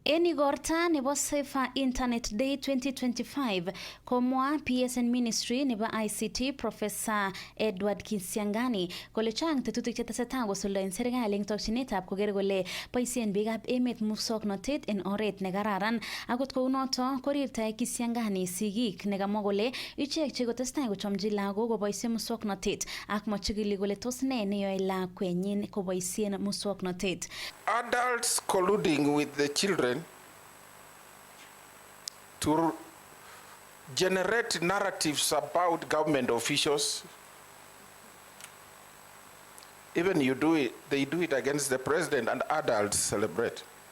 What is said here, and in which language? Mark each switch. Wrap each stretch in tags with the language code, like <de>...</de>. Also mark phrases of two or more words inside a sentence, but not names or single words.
<kln>En igorta nebo Safer Internet Day 2025 komwa PSN Ministry nebo ICT Professor Edward Kisiangani kole chang tetutik chetesetai kosuldaen serikali eng tokyinetab koker kole boisien biikab emet muswoknotet en oret nekararan. Akot kounoto korirta Kisiangani sigik nekamwa kole ichek chekotestai kochomchi lagok koboisien muswoknotet ak machikili kole tos ne neyoe lakwenyin koboisien muswoknotet.</kln> <en>Adults colluding with the children to generate narratives about government officials. Even they do it against the president, and adults celebrate.</en>